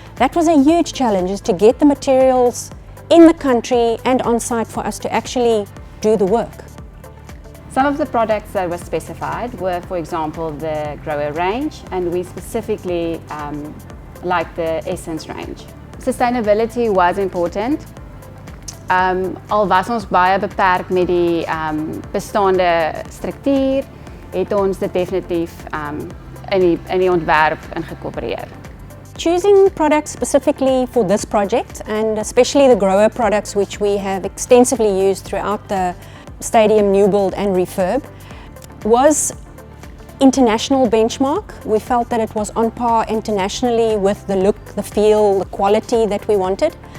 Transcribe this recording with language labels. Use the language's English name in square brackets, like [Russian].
[English] That was a huge challenge, is to get the materials in the country and on site for us to actually do the work. Some of the products that were specified were, for example, the Grohe range, and we specifically like the Essence range. Sustainability was important. [Afrikaans] Al was ons baie beperk met die bestaande struktuur, het ons dit definitief in die ontwerp ingekorporeer. [English] Choosing products specifically for this project, and especially the Grohe products which we have extensively used throughout the stadium new build and refurb, was international benchmark. We felt that it was on par internationally with the look, the feel, the quality that we wanted.